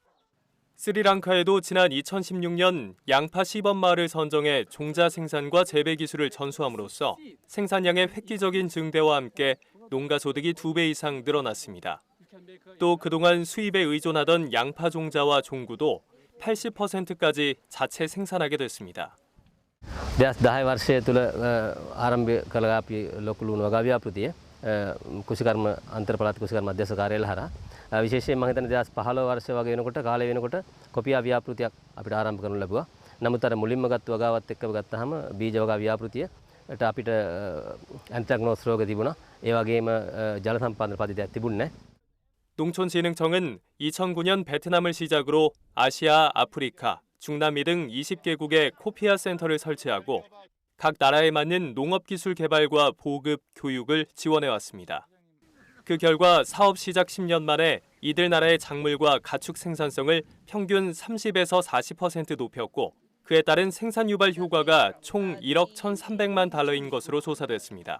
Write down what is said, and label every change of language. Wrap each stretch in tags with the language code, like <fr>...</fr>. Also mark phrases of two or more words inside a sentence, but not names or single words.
<ko>스리랑카에도 지난 2016년 양파 시범 마을을 선정해 종자 생산과 재배 기술을 전수함으로써 생산량의 획기적인 증대와 함께 농가 소득이 2배 이상 늘어났습니다. 또 그동안 수입에 의존하던 양파 종자와 종구도 80%까지 자체 생산하게 됐습니다.</ko> <si>දැන් 10 වර්ෂය තුළ ආරම්භ කළා අපි ලොකු ලුණු වගා ව්‍යාපෘතිය කුෂිකර්ම අන්තර්පළාත් කුෂිකර්ම මධ්‍යස්ථ කාර්යාලය හරහා විශේෂයෙන් මම හිතන්නේ 2015 වර්ෂය වගේ වෙනකොට කාලය වෙනකොට කොපියා ව්‍යාපෘතියක් අපිට ආරම්භ කරනු ලැබුවා. නමුත් අර මුලින්ම ගත්ත වගාවත් එක්ක ගත්තාම බීජ වගා ව්‍යාපෘතියට අපිට ඇන්ත්‍රැක්නෝස් රෝග තිබුණා. ඒ වගේම ජල සම්පාදන පද්ධතියක් තිබුණේ නැහැ.</si> <ko>농촌진흥청은 2009년 베트남을 시작으로 아시아, 아프리카, 중남미 등 20개국에 코피아 센터를 설치하고 각 나라에 맞는 농업기술 개발과 보급, 교육을 지원해왔습니다. 그 결과 사업 시작 10년 만에 이들 나라의 작물과 가축 생산성을 평균 30에서 40% 높였고 그에 따른 생산 유발 효과가 총 1억 1,300만 달러인 것으로 조사됐습니다.</ko>